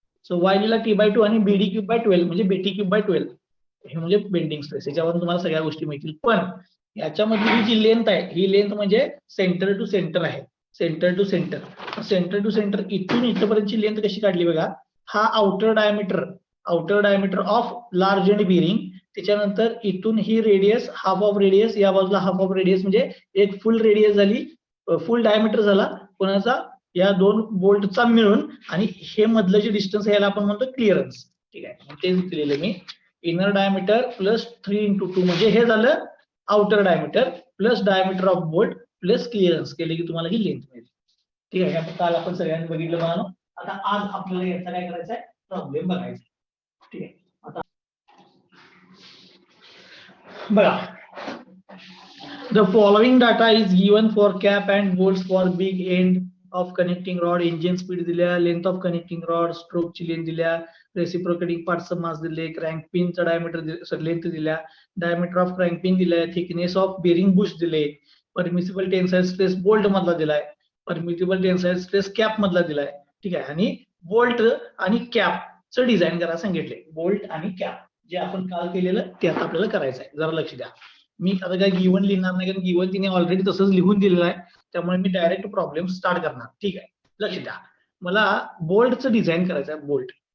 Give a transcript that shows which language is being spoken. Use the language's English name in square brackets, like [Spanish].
[Marathi] So Y लिहिला t/2 आणि BD³/12 म्हणजे BT³/12. हे म्हणजे बेंडिंग स्ट्रेस. याच्यावरून तुम्हाला सगळ्या गोष्टी मिळतील. पण याच्यामधली ही जी लेंथ आहे ही लेंथ म्हणजे सेंटर टू सेंटर आहे. Centre to centre. Centre to centre इथून इथपर्यंतची लेंथ कशी काढली बघा. हा outer diameter of large end bearing. त्याच्यानंतर इथून ही रेडियस हाफ ऑफ रेडियस, या बाजूला हाफ ऑफ रेडियस म्हणजे एक फुल रेडियस झाली, फुल डायमीटर झाला कोणाचा या दोन बोल्टचा मिळून. आणि हे मधलं जे डिस्टन्स आहे याला आपण म्हणतो क्लिअरन्स. ठीक आहे, तेच दिलेलं मी. इनर डायमीटर प्लस 3x2 म्हणजे हे झालं outer diameter plus diameter of bolt plus clearance केले की तुम्हाला ही लेंथ मिळते. ठीक आहे, आता काल आपण सगळ्यांनी बघितलं म्हणून आता आज आपल्याला याचा काय करायचा आहे प्रॉब्लेम बघायचा. ठीक आहे, आता बघा. [English] The following data is given for cap and bolts for big end of connecting rod. Engine speed दिल्या, length of connecting rod, stroke ची length दिल्या, reciprocating parts mass दिले, crank pin चा diameter length दिल्या, diameter of crank pin दिलाय, thickness of bearing bush दिले, permissible tensile stress bolt मधला दिलाय, permissible tensile stress cap मधला दिलाय. [Marathi] ठीक आहे, आणि बोल्ट आणि कॅप चं डिझाईन करायला सांगितले. बोल्ट आणि कॅप जे आपण काल केलेलं ते आता आपल्याला करायचं आहे. जरा लक्ष द्या. मी आता काय गिवन लिहिणार नाही कारण गिवन तिने ऑलरेडी तसंच लिहून दिलेलं आहे. त्यामुळे मी डायरेक्ट प्रॉब्लेम स्टार्ट करणार. ठीक आहे, लक्ष द्या. मला बोल्टचं डिझाईन करायचं आहे.